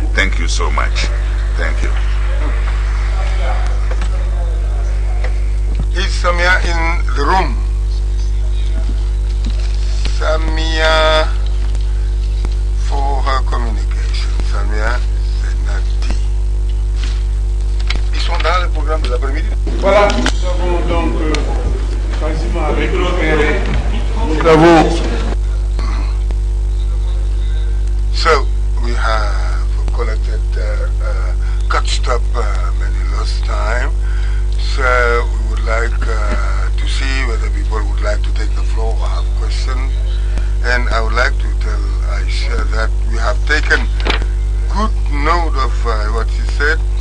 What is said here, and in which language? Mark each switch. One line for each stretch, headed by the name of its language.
English: Thank you so much. Thank you. Is Samia in the room? Samia for her communication. Samia Zenati.
French: Ils sont dans le programme de l'après-midi. Voilà, nous avons donc quasiment récupéré. Nous avons.
English: So we have collected, catched up many lost time. So we would like to see whether people would like to take the floor or have questions. And I would like to tell Aisha that we have taken good note of what she said.